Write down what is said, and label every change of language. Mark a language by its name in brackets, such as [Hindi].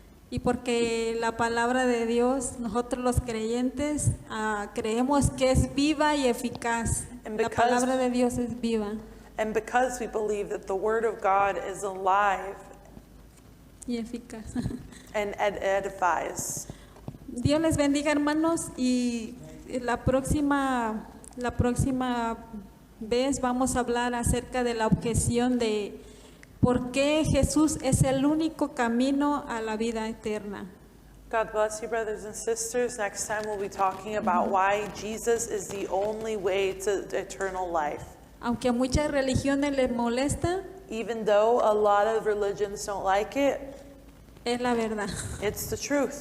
[Spanish] Y porque la palabra de Dios, nosotros los creyentes creemos que es viva y eficaz. [English] And [Spanish] La [English] because- [Spanish] palabra de Dios es viva [English] And because we believe that the Word of God is alive [Spanish] y eficaz. [English] and edifies. [Spanish] Dios les bendiga, hermanos, y la próxima vez vamos a hablar acerca de la objeción de por qué Jesús es el único camino a la vida eterna. [English] God bless you, brothers and sisters. Next time we'll be talking about why Jesus is the only way to eternal life. [Spanish] Aunque a muchas religiones les molesta, [English] Even though a lot of religions don't like it, [Spanish] es la verdad. [English] it's the truth.